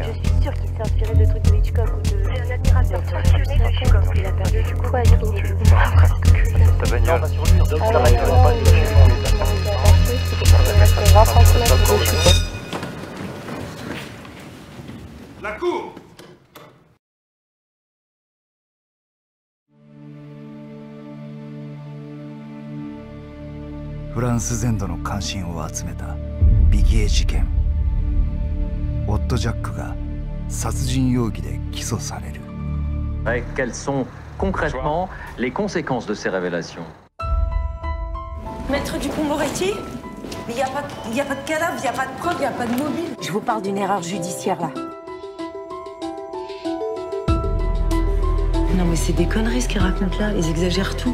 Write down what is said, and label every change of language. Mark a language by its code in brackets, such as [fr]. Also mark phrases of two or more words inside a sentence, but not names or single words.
[fr] Je suis sûre qu'il s'est inspiré de trucs de Hitchcock ou de... C'est un admirateur passionné de Hitchcock. Il a perdu du poids et tout. Ta bagnole. Sur lui, donc ça va ouais, être pas il a 20 centimètres dessus. La cour! [ja] フランス全土の関心を集めたビギエ事件。オット・ジャックが殺人容疑で起訴される。 [fr] Quelles sont concrètement les conséquences de ces révélations? Maître Dupond-Moretti, il n'y a pas de cadavre, il n'y a pas de preuve, il n'y a pas de mobile. Je vous parle d'une erreur judiciaire là. Non mais c'est des conneries ce qu'ils racontent là, ils exagèrent tout.